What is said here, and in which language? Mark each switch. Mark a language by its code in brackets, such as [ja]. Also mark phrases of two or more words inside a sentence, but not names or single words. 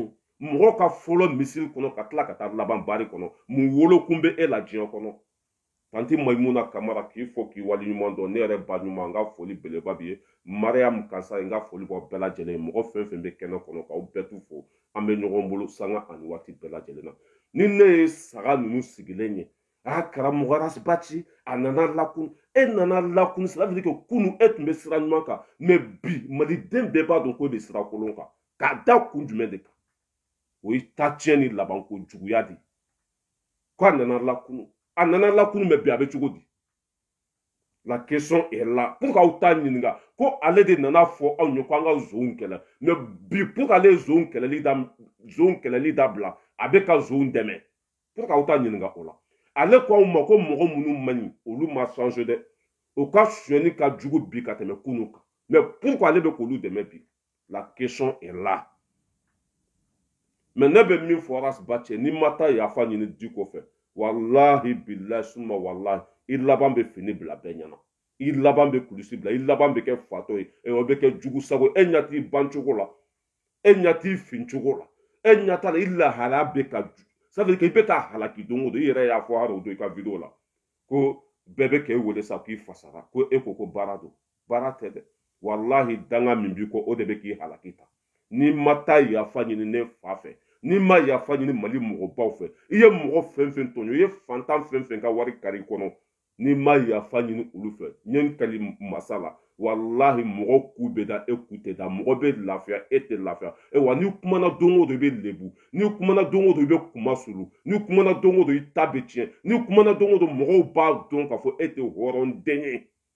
[bm] ye mɔgɔ ka fɔlɔ misiri kɔnɔ ka tila ka taa laban bari kɔnɔ mun wolokun bɛ e la diɲɛ kɔnɔ tanti mayimuna kamara k'i fɔ k'i waleɲuman dɔn ne yɛrɛ ba ɲuman n ka foli beleba b'i ye mariam kansa n ka foli bɔ bɛɛ lajɛlen ye mɔgɔ fɛn fɛn bɛ kɛnɛ kɔnɔ k'aw bɛɛ tu fo an bɛ ɲɔgɔn bolo sanga ani waati bɛɛ lajɛlen na ni ne ye saga ninnu sigilen ye a karamɔgɔ rasbati a nana lakunu e nana lakunu [fr] ça veut dire que [bm] kunu e tun bɛ sira ɲuman kan mais bi maliden bɛɛ b'a dɔn ko e bɛ sira kolon kan k'a da kun jumɛn de kan o ye taa tiɲɛ ni labanko juguya de ko a nana lakunu mais bi a bɛ cogo di [fr] la question est là [bm] pour k'aw t'a ɲininka ko ale de nana fɔ aw ye ko an ka nson kɛlɛ mais bi pour k'ale ye nson kɛlɛli dabila a bɛ ka nson dɛmɛ pour k'aw t'a ɲininka o la ale ko aw ma ko mɔgɔ minnu man ɲi olu ma changé dɛ o ka sonyani ka jugu bi ka tɛmɛ kunu kan mais pourquoi ale bɛ k'olu dɛmɛ bi [fr] la question est là [bm] mais ne bɛ min fɔ rasbati ni ma taa yafa ɲini Diko fɛ walahi bilahi suma walahi i laban bɛ fini bila bɛɛ ɲɛna i laban bɛ kulusi bila i laban bɛ kɛ fatɔ ye o bɛ kɛ jugu sago e ɲɛ t'i ban cogo la e ɲɛ t'i fin cogo la e ɲɛ t'a la i lahalaya bɛ ka [fr] ça veut dire que [bm] i bɛ ka halaki don o don i yɛrɛ y'a fɔ hali o don i ka video la ko bɛɛ bɛ k'e wele sa k'i fasara ko e ko ko baara don baara tɛ dɛ walahi danga min b'i kɔ o de bɛ k'i halaki ta n'i ma taa yafa ɲini ne fa fɛ n'i ma yafa ɲini mali mɔgɔbaw fɛ i ye mɔgɔ fɛn fɛn tɔɲɔ i ye fantan fɛn fɛn ka wari kari kɔnɔ n'i ma yafa ɲini olu fɛ ɲɛ n kali masa la walahi mɔgɔ ku bɛ da e ku tɛ da mɔgɔ bɛ lafiya e tɛ lafiya wa n'i kumana don o don i bɛ lebu n'i kumana don o don i bɛ kuma sulu n'i kumana don o don i ta bɛ tiɲɛ n'i kumana don o don mɔgɔw b'a dɔn k'a fɔ e tɛ hɔrɔnden ye